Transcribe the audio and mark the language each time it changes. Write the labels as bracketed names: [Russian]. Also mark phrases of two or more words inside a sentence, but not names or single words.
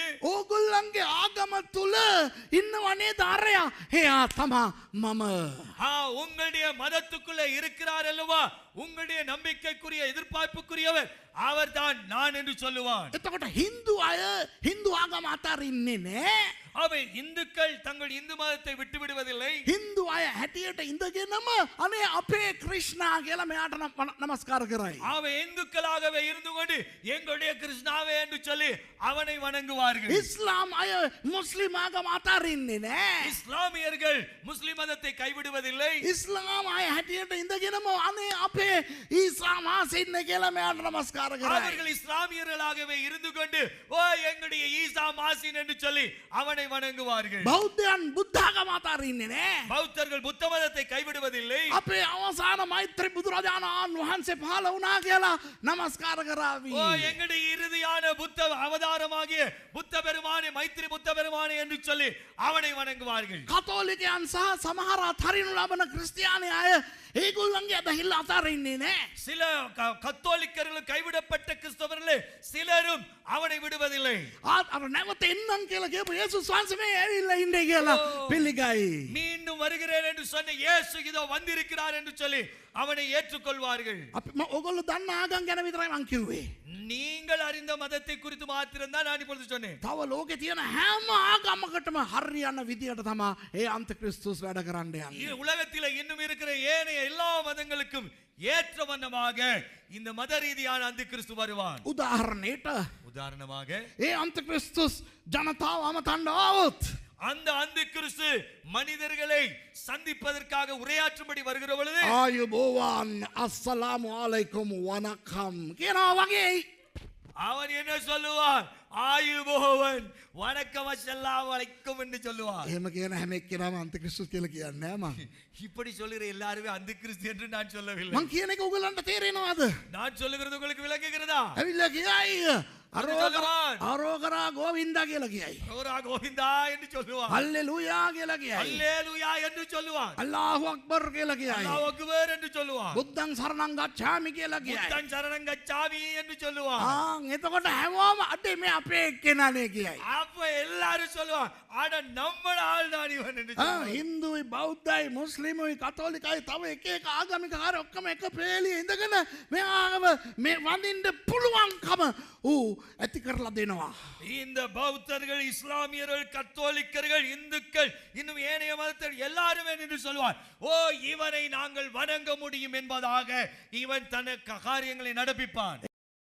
[Sinhala] ඕගොල්ලන්ගේ ආගම තුල ඉන්නවනේ දාරයා. එයා තමා මම. [Tamil] உங்களுடைய மதத்துக்குள்ள இருக்கிறார் அல்லவா உங்களுடைய நம்பிக்கைக்குரிய எதிர்பார்ப்புக்குரியவர் அவர்தான் நான் என்று சொல்லுவான். [Sinhala] එතකොට හින්දු අය හින්දු ආගම අතරින්නේ නෑ. [Tamil] அவை இந்துக்கள் தங்கள் இந்து மதத்தை விட்டு விடுவதில்லை. [Sinhala] හින්දු අය හැටියට ඉඳගෙනම අනේ අපේ ක්‍රිෂ්ණා කියලා මෙයාට නමස්කාර කරයි. [Tamil] அவை இந்துக்களாகவே இருந்து கொண்டு எங்களுடைய கிருஷ்ணாவே என்று சொல்லி அவனை வணங்குவார்கள். [Sinhala] ඉස්ලාම් අය මුස්ලිම් ආගම අතරින්නේ නෑ. [Tamil] இஸ்லாமியர்கள் முஸ்லிம் மதத்தை கைவிடுவதில்லை. [Sinhala] ඉස්ලාම් අය හැටියට ඉඳගෙනම අනේ අපේ ඊසා මාසින්න කියලා මෙයාට නමස්කාර කරයි. [Tamil] அவர்கள் இஸ்லாமியர்களாகவே இருந்து கொண்டு ஓ எங்களுடைய ஈசா மாசின் என்று சொல்லி அவனை வணங்குவார்கள். [Sinhala] බෞද්ධයන් බුද්ධ ආගම අතරින්නේ නෑ. [Tamil] பௌத்தர்கள் புத்த மதத்தை கைவிடுவதில்லை. [Sinhala] අපේ අවසාන මෛත්‍රී බුදුරජාණන් වහන්සේ පහළ වුණා කියලා නමස්කාර කරાવી. [Tamil] ஓ எங்களுடைய இறுதியான புத்த அவதாரமாகிய புத்த பெருமானே மைத்திரி புத்த பெருமானே என்று சொல்லி அவனை வணங்குவார்கள். [Sinhala] කතෝලිකයන් සහ සමහර අතරිනු ලබන ක්‍රිස්තියානි අය ඒගොල්ලන්ගේ අදහිල්ල අතරින්නේ නෑ. [Tamil] சில கத்தோலிக்கர்கள் கைவிடப்பட்ட கிறிஸ்தவர்களே சிலரும் அவனை விடுவதில்லை. [Sinhala] අර නැවත එන්නම් කියලා කියපු යේසුස් වහන්සේ මේ ඇවිල්ලා ඉන්නේ කියලා පිළිගයි. [Tamil] மீண்டும் வருகிறேன் என்று சொன்ன இயேசு இதோ வந்திருக்கிறார் என்று சொல்லி அவனை ஏற்றுக்கொள்வார்கள். [Sinhala] අපි ඔයගොල්ලෝ දන්න ආගම් ගැන විතරයි මං කිව්වේ. [Tamil] நீங்கள் அறிந்த மதத்தை குறித்து மாத்திரம் தான் நான் இப்பொழுது சொன்னேன். [Sinhala] තව ලෝකේ තියෙන හැම ආගමකටම හරියන විදියට තමයි ඒ අන්තික්‍රිස්තුස් වැඩ කරන්න යන්නේ. [Tamil] உலகத்தில் இன்னும் இருக்கிற ஏனைய எல்லா மதங்களுக்கும் ஏற்ற வண்ணமாக இந்த மத ரீதியான அந்த கிறிஸ்து வருவான். [Sinhala] උදාහරණமாக ඒ අන්තික්‍රිස්තුස් ජනතාව අමතන්න આવොත් [Tamil] அந்த அந்த கிறிஸ்து மனிதர்களை சந்திப்பதற்காக உரையாற்றும்படி வருகிற பொழுது [Sinhala] ආයුබෝවන් [Arabic] السلام عليكم [Sinhala] වනකම් කියනවා වගේ [Tamil] அவன் என்ன சொல்லுவான்? ஆயுபோவன் வணக்கம் [Arabic] السلام عليكم [Tamil] என்று சொல்லுவான். [Sinhala] එහෙම කියන හැම එක්කෙනාම අන්තික්‍රිස්තුස් කියලා කියන්නේ නෑ මං. [Tamil] இப்படி சொல்லுகிற எல்லாரும் அந்த கிறிஸ்து என்று நான் சொல்லவில்லை. [Sinhala] මං කියන එක ඔයගලන්ට තේරෙනවද? [Tamil] நான் சொல்லுகிறது உங்களுக்கு விளங்குகிறதா? [Sinhala] ඇවිල්ලා කියයි [Tamil] அரோகரா கோவிந்தா [Sinhala] කියලා කියයි. [Tamil] அரோகரா கோவிந்தா என்று சொல்லுவான். [Sinhala] හල්ලෙලූයා කියලා කියයි. [Tamil] அல்லேலூயா என்று சொல்லுவான். [Arabic] الله أكبر [Sinhala] කියලා කියයි. [Arabic] الله أكبر [Tamil] என்று சொல்லுவான். [Pali] බුද්ධං සරණං ගච්ඡාමි [Sinhala] කියලා කියයි. [Pali] புத்தன் சரணம் கச்சாமி [Tamil] என்று சொல்லுவான். [Sinhala] එතකොට හැමෝම අඩේ මේ අපේ එක්කෙනානේ කියයි. [Tamil] அப்ப எல்லாரும் சொல்லுவான் அட நம்ம ஆள் தான் இவன் என்று சொல்லுவான். [Sinhala] හින්දුයි බෞද්ධයි මුස්ලිමුයි කතෝලිකයි තව එක එක ආගමික කාර්ය ඔක්කොම එක පෙළිය ඉඳගෙන මෙයාව මේ වඳින්න පුළුවන්කම ඌ ඇති කරලා දෙනවා. [Tamil] இந்த பௌத்தர்கள் இஸ்லாமியர்கள் கத்தோலிக்கர்கள் இந்துக்கள் இன்னும் ஏனைய மதத்தர் எல்லாரும் என்று சொல்வார் ஓ இவனை நாங்கள் வணங்க முடியும் என்பதாக இவன் தனக்கு காரியங்களை நடப்பிப்பான்.